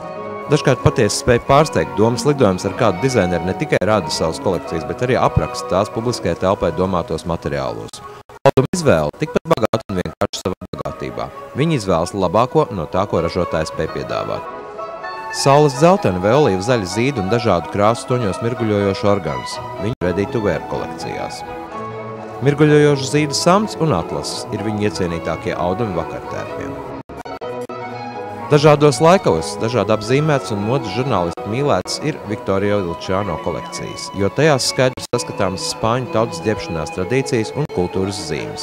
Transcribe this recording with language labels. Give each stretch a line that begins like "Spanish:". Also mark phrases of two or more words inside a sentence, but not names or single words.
Latvian: Dažkārt patiesi spēja pārsteigt domas lidojums ar kādu dizaineru ne tikai rada savas kolekcijas, bet arī apraksta tās publiskajai telpai domātos materiālos. Auduma izvēle tikpat bagāta un vienkārši savā bagātībā. Viņi izvēlas labāko no tā, ko ražotājs spēj piedāvāt. Saules dzelteni vai olīva zaļa zīda un dažādu krāsu toņos mirguļojošu organus. Viņu
English: ready to wear
Latvian: kolekcijās. Mirguļojošu zīda samts un atlases ir viņu iecienītākie audumi vakartērpiem. Dažādos laikos, dažādi apzīmēts un modes žurnālisti mīlēts ir Victorio y Luchino kolekcijas, jo tajās skaidri saskatāmas spāņu tautas ģērbšanās tradīcijas un kultūras zīmes.